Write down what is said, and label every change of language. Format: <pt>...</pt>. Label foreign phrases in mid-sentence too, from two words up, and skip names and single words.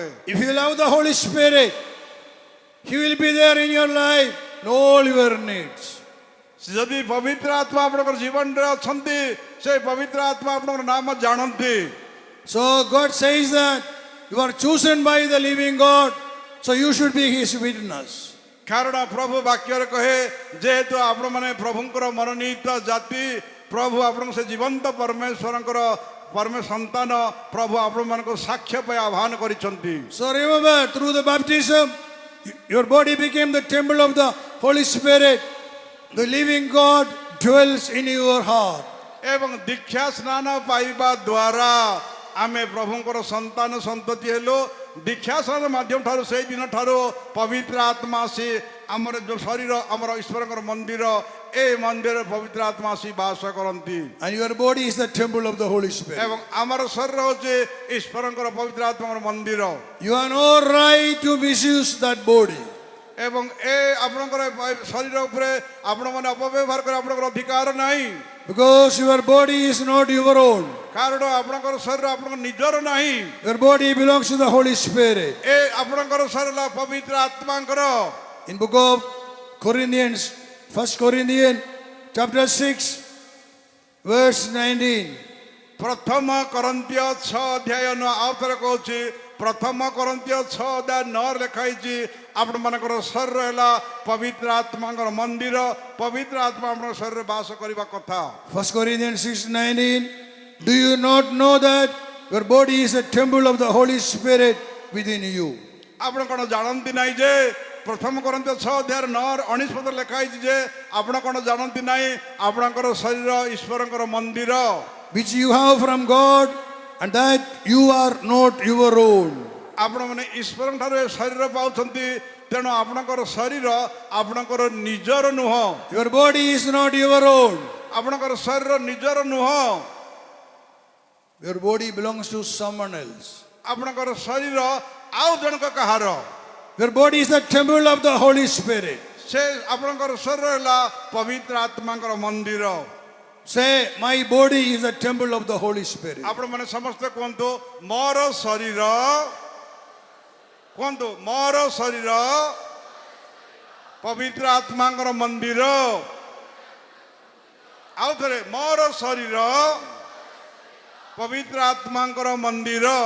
<en>If you love the Holy Spirit, He will be there in your life in all your needs.</en> <or>ଯଦି ପବିତ୍ର ଆତ୍ମା ଆପଣଙ୍କର ଜୀବନରେ ଅଛନ୍ତି ସେ ପବିତ୍ର ଆତ୍ମା ଆପଣଙ୍କର ନାମ ଜାଣନ୍ତି।</or> <en>So God says that you are chosen by the living God, so you should be His witness.</en> <or>କାରଣ ପ୍ରଭୁ ବାକ୍ୟରେ କହେ ଯେହେତୁ ଆପଣମାନେ ପ୍ରଭୁଙ୍କର ମନୋନୀତ ଜାତି, ପ୍ରଭୁ ଆପଣଙ୍କୁ ସେ ଜୀବନ୍ତ ପରମେଶ୍ୱରଙ୍କର ସନ୍ତାନ, ପ୍ରଭୁ ଆପଣମାନଙ୍କୁ ସାକ୍ଷ୍ୟ ପାଇଁ ଆହ୍ୱାନ କରିଛନ୍ତି।</or> <en>So remember, through the baptism, your body became the temple of the Holy Spirit. The living God dwells in your heart.</en> <or>ଏବଂ ଦୀକ୍ଷା ସ୍ନାନ ପାଇବା ଦ୍ୱାରା ଆମେ ପ୍ରଭୁଙ୍କର ସନ୍ତାନ ସନ୍ତତି ହେଲୁ। ଦୀକ୍ଷା ସ୍ନାନ ମାଧ୍ୟମ ଠାରୁ ସେଇ ଦିନ ଠାରୁ ପବିତ୍ର ଆତ୍ମା ଆସି ଆମର ଯେଉଁ ଶରୀର, ଆମର ଈଶ୍ୱରଙ୍କର ମନ୍ଦିର, ଏ ମନ୍ଦିରରେ ପବିତ୍ର ଆତ୍ମା ଆସି ବାସ କରନ୍ତି।</or> <en>And your body is the temple of the Holy Spirit.</en> <or>ଏବଂ ଆମର ଶରୀର ହେଉଛି ଈଶ୍ୱରଙ୍କର ପବିତ୍ର ଆତ୍ମାର ମନ୍ଦିର।</or> <en>You have no right to misuse that body.</en> <or>ଏବଂ ଏ ଆପଣଙ୍କର ଶରୀର ଉପରେ ଆପଣମାନେ ଅପବ୍ୟବହାର କରି ଆପଣଙ୍କର ଅଧିକାର ନାହିଁ।</or> <en>Because your body is not your own.</en> <or>କାରଣ ଆପଣଙ୍କର ଶରୀର ଆପଣଙ୍କ ନିଜର ନାହିଁ।</or> <en>Your body belongs to the Holy Spirit.</en> <or>ଏ ଆପଣଙ୍କର ଶରୀର ହେଲା ପବିତ୍ର ଆତ୍ମାଙ୍କର।</or> <en>In book of Corinthians, 1 Corinthians chapter 6, verse 19.</en> <or>ପ୍ରଥମ କରନ୍ତୀୟ 6 ଅଧ୍ୟାୟ ଆଉ ଥରେ କହୁଛି, ପ୍ରଥମ କରନ୍ତୀୟ 6 ଅଧ୍ୟାୟ 9 ଲେଖା ହେଇଛି ଆପଣମାନଙ୍କର ଶରୀର ହେଲା ପବିତ୍ର ଆତ୍ମାଙ୍କର ମନ୍ଦିର। ପବିତ୍ର ଆତ୍ମା ଆପଣଙ୍କ ଶରୀରରେ ବାସ କରିବା କଥା।</or> <en>1 Corinthians 6:19. Do you not know that your body is a temple of the Holy Spirit within you?</en> <or>ଆପଣ କ'ଣ ଜାଣନ୍ତି ନାହିଁ ଯେ ପ୍ରଥମ କରନ୍ତୀୟ 6 ଅଧ୍ୟାୟ 9:19 ପଦରେ ଲେଖା ହେଇଛି ଯେ ଆପଣ କ'ଣ ଜାଣନ୍ତି ନାହିଁ ଆପଣଙ୍କର ଶରୀର ଈଶ୍ୱରଙ୍କର ମନ୍ଦିର,</or> <en>Which you have from God, and that you are not your own.</en> <or>ଆପଣମାନେ ଈଶ୍ୱରଙ୍କ ଠାରୁ ଏ ଶରୀର ପାଉଛନ୍ତି, ତେଣୁ ଆପଣଙ୍କର ଶରୀର ଆପଣଙ୍କର ନିଜର ନୁହଁ।</or> <en>Your body is not your own.</en> <or>ଆପଣଙ୍କର ଶରୀର ନିଜର ନୁହଁ।</or> <en>Your body belongs to someone else.</en> <or>ଆପଣଙ୍କର ଶରୀର ଆଉ ଜଣକ କାହାର।</or> <en>Your body is the temple of the Holy Spirit.</en> <or>ସେ ଆପଣଙ୍କର ଶରୀର ହେଲା ପବିତ୍ର ଆତ୍ମାଙ୍କର ମନ୍ଦିର।</or> <en>Say, my body is the temple of the Holy Spirit.</en> <or>ଆପଣମାନେ ସମସ୍ତେ କୁହନ୍ତୁ, ମୋର ଶରୀର, କୁହନ୍ତୁ ମୋର ଶରୀର ପବିତ୍ର ଆତ୍ମାଙ୍କର ମନ୍ଦିର। ଆଉ ଥରେ, ମୋର ଶରୀର ପବିତ୍ର ଆତ୍ମାଙ୍କର ମନ୍ଦିର।</or>